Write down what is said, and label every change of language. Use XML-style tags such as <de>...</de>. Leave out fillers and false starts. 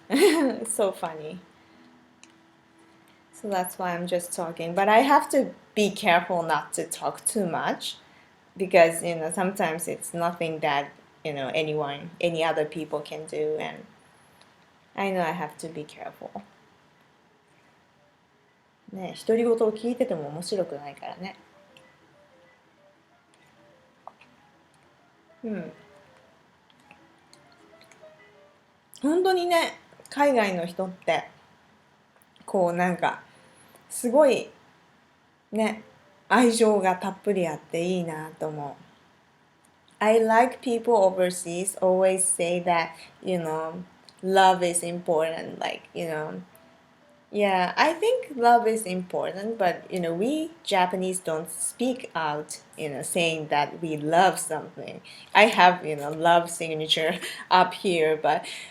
<en>It's so funny. So that's why I'm just talking. But I have to be careful not to talk too much, because sometimes it's nothing that any other people can do, and I know I have to be careful.</en> <ja>ね、独り言を聞いてても面白くないからね。うん。本当にね、海外の人ってこうなんかすごいね、愛情がたっぷりあっていいなと思う。</ja> <en>I like people overseas always say that, love is important. Like, yeah, I think love is important, but we Japanese don't speak out, saying that we love something. I have, love signature up here, but</en>